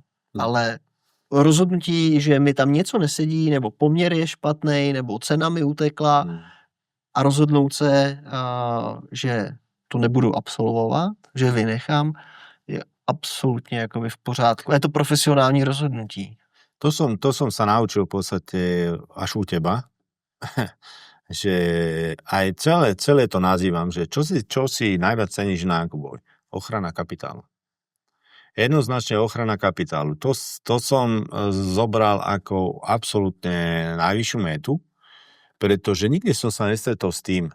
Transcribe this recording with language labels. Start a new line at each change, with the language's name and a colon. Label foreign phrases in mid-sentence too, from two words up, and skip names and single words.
Czech: Ale rozhodnutí, že mi tam něco nesedí, nebo poměr je špatný, nebo cena mi utekla a rozhodnout se, že to nebudu absolvovat, že vynechám, je absolutně jakoby v pořádku. Je to profesionální rozhodnutí.
Slovak: To som sa naučil v podstate až u teba, že aj celé to nazývam, že čo si najviac ceníš na Jakubovi? Ochrana kapitálu. Jednoznačne ochrana kapitálu. To som zobral ako absolútne najvyššiu metu, pretože nikdy som sa nestretol s tým.